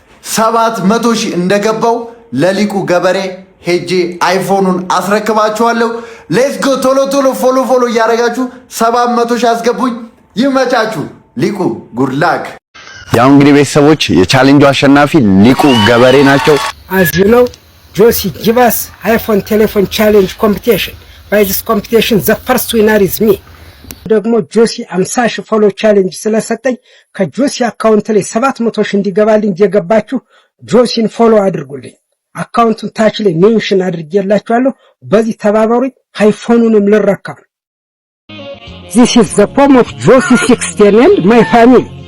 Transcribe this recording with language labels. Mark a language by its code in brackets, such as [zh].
[am] 700,000 እንደገባው ለሊቁ ገበሬ ሄጄ አይፎኑን አስረክባችኋለሁ። ሌትስ ጎ። ቶሎ ቶሎ ፎሎ እያደረጋችሁ 700,000 አስገቡኝ። ይመቻችሁ። ሊቁ ጉድ ላክ። ያው እንግዲህ ቤተሰቦች የቻሌንጁ አሸናፊ ሊቁ ገበሬ ናቸው። [en] As you know, Josie give us iPhone telephone challenge competition. By this competition, the first winner is me. [am] ደግሞ ጆሲ 50,000 ፎሎ ቻሌንጅ ስለሰጠኝ ከጆሲ አካውንት ላይ 700,000 እንዲገባልኝ እየገባችሁ ጆሲን ፎሎ አድርጉልኝ። አካውንቱን ታች ላይ ሜንሽን አድርጌላችኋለሁ። በዚህ ተባበሩኝ። አይፎኑንም ልረከብ። [en] This is the poem of Josie 16 and my family.